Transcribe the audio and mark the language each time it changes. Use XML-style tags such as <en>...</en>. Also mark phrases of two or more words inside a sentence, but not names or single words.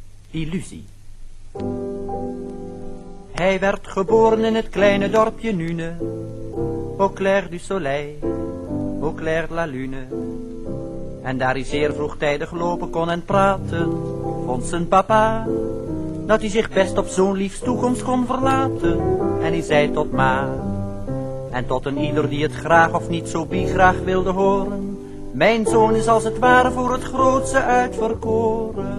<nl>Illusie. Hij werd geboren in het kleine dorpje Nune,</nl> <fr>au clair du soleil, au clair de la lune.</fr> <nl>En daar hij zeer vroegtijdig lopen kon en praten, vond zijn papa dat hij zich best op zo'n liefs toekomst kon verlaten. En hij zei tot ma, en tot een ieder die het graag of niet zo graag wilde horen: mijn zoon is als het ware voor het grootste uitverkoren.</nl>